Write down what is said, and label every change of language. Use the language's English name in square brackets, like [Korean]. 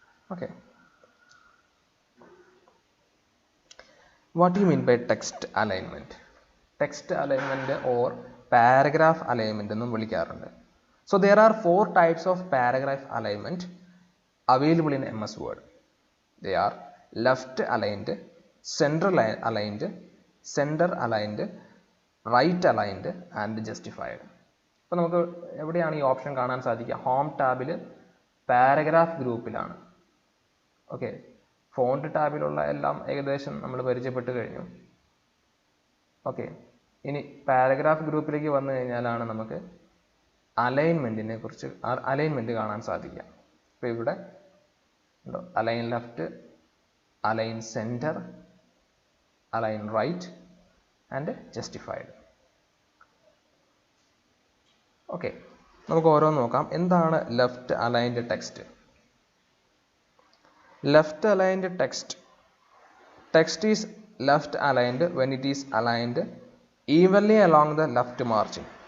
[English] Okay, what you mean by text alignment? [Malayalam] Text alignment or paragraph alignment എന്നും വിളിക്കാറുണ്ട്. [English] So there are 4 types of paragraph alignment available in MS Word. They are left aligned, center aligned, center aligned, right aligned and justified. [Malayalam] അപ്പോൾ നമുക്ക് എവിടെയാണ് ഈ option കാണാൻ സാധിക്കുക? Home ടാബിൽ paragraph ഗ്രൂപ്പിലാണ്. Okay, font ടാബിലുള്ള എല്ലാം ഏകദേശം നമ്മൾ പരിചയപ്പെട്ട് കഴിഞ്ഞു. ഓക്കെ, ഇനി പാരഗ്രാഫ് ഗ്രൂപ്പിലേക്ക് വന്നു കഴിഞ്ഞാലാണ് നമുക്ക് അലൈൻമെൻറ്റിനെ കുറിച്ച് അലൈൻമെൻറ്റ് കാണാൻ സാധിക്കുക. അപ്പോൾ ഇവിടെ ഉണ്ടോ, align left, align centre, align right and justified. Okay, നമുക്ക് ഓരോന്ന് നോക്കാം. എന്താണ് left aligned text? [English] Left aligned text. Text is left aligned when it is aligned evenly along the left margin.